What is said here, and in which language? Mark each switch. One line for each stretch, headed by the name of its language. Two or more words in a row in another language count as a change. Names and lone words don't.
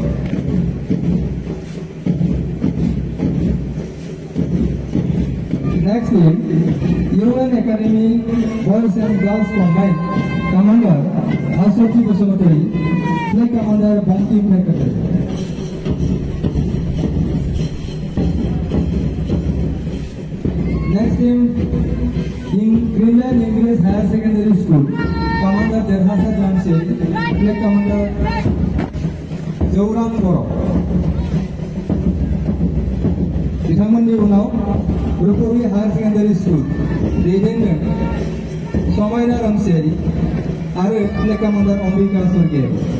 English: Next team Union Academy Boys and Girls Combined Commander Asoti Bosomoteri Flag Commander Bangtim Kekatele. Next team in Greenland English Higher Secondary School Commander Derhasa Jamshe Flag Commander Jauran Boro.
Bodo: बिथांमोननि उनाव रुपवी हायर सेकेन्डारि स्कुल दैदेननो समायना रामसियारि आरो फ्लेग कमान्डार अम्बिका स्वर्गियारि।